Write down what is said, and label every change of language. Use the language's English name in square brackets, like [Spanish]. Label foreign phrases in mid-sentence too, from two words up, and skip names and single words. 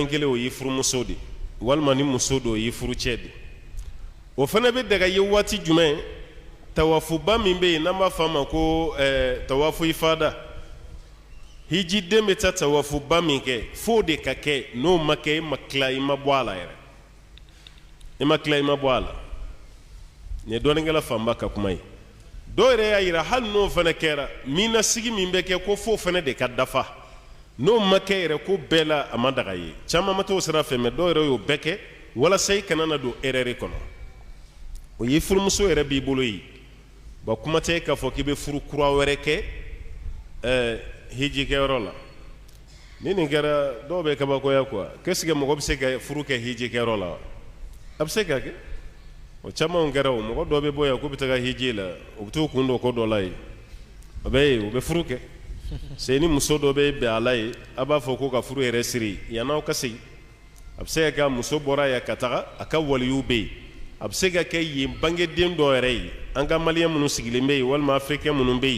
[Bambara] kelen o y'i furumuso de walima ni muso don o y'i furucɛ de o fana bɛ daga ye waati jumɛn tawafuba min bɛ yen n'an b'a fɔ a ma ko tawafu ifada hijiden bɛ taa tawafuba min kɛ f'o de ka kɛ n'o ma kɛ e ma tila i ma bɔ a la yɛrɛ i ma tila i ma bɔ a la nin ye dɔɔninkɛla fanba ka kuma ye dɔw yɛrɛ y'a yira hali n'o fana kɛra minnasigi min bɛ kɛ ko f'o fana de ka dafa n'o ma kɛ yɛrɛ ko bɛɛ la a ma daga ye caman ma t'o sira fɛ mɛ dɔw yɛrɛ y'o bɛɛ kɛ walasa i kana na don erreur kɔnɔ o ye furumuso yɛrɛ b'i bolo yi ba kuma tɛ k'a fɔ k'i bɛ furu kura wɛrɛ kɛ hiji kɛyɔrɔ la ni nin kɛra dɔw bɛ kabakoya [French] quoi qu'est-ce que [Bambara] mɔgɔ bɛ se ka furu kɛ hiji kɛyɔrɔ la a bɛ se ka kɛ o camanw kɛra o mɔgɔ dɔw bɛ bɔ yan k'u bɛ taga hiji la u bɛ t'u kun don ko dɔ la yen o bɛ yen u bɛ furu kɛ c'est ni muso dɔ bɛ bɛn a la yen a b'a fɔ ko ka furu yɛrɛ siri yann'aw ka segin a bɛ se ka kɛ muso bɔra yan ka taga a ka waliyu bɛ yen a bɛ se ka kɛ yen bangeden dɔ yɛrɛ ye an ka maliyɛn minnu sigilen bɛ yen walima afirikɛn minnu bɛ yen